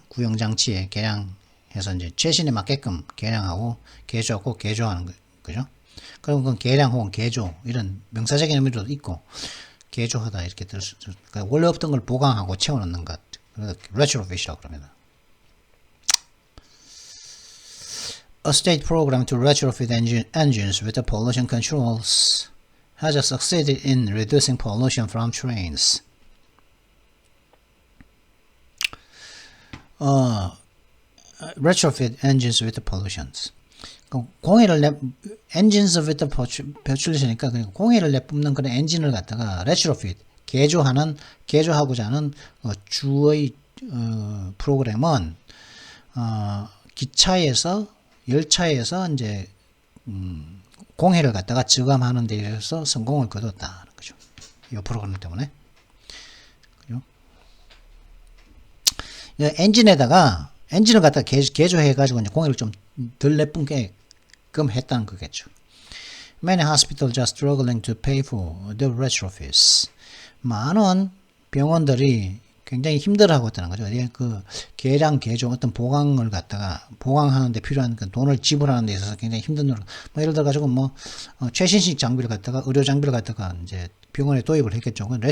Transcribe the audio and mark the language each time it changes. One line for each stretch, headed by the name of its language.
Korean: 구형장치의 개량해서 이제 최신에 맞게끔 개량하고 개조하고 개조하는 거, 그죠? 그럼 그건 개량 혹은 개조, 이런 명사적인 의미도 있고, 개조하다, 이렇게 들 수, 그러니까 원래 없던 걸 보강하고 채워넣는 것. 그래서 retrofit이라고 그럽니다.
English: A state program to retrofit engines with the pollution controls has succeeded in reducing pollution from trains. retrofit engines with pollutions.
Korean: 공해를
English: engines with pollution
Korean: 이니까 공해를 내뿜는 그런 엔진을 갖다가 retrofit 개조하고자 하는 주의 프로그램은 기차에서 열차에서 이제 공해를 갖다가 저감하는 데 있어서 성공을 거뒀다는 거죠. 이 프로그램 때문에. 그죠? 엔진을 갖다 개조해가지고 이제 공해를 좀 덜 내뿜게끔 했다는 거겠죠.
English: Many hospitals are struggling to pay for the retrofits.
Korean: 많은 병원들이 굉장히 힘들어하고 있다는 거죠. 그 개량, 개조, 어떤 보강을 갖다가 보강하는데 필요한 그 돈을 지불하는 데 있어서 굉장히 힘든 노력. 예를 들어 가지고 최신식 장비를 갖다가 의료 장비를 갖다가 이제 병원에 도입을 했겠죠.